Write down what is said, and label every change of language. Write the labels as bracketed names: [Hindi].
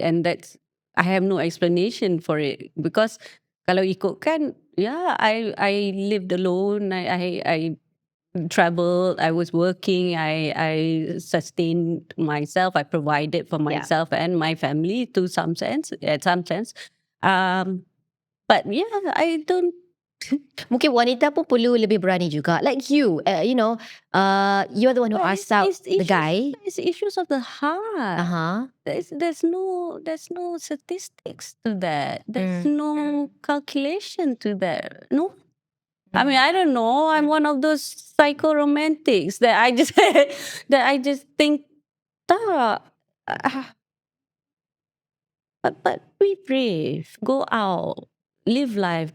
[English] And I have no explanation for it because [Malay] kalau ikutkan, [English] I lived alone. I traveled. I was working. I sustained myself. I provided for myself and my family to some sense, at some sense. But I don't. [Malay] Mungkin wanita pun perlu lebih berani juga. [English] Like you, you're the one who asked out the guy. It's issues of the heart. There's no statistics to that. There's no calculation to that. No. I mean, I don't know. I'm one of those psycho-romantics that I just think, but be brave. Go out. Live life.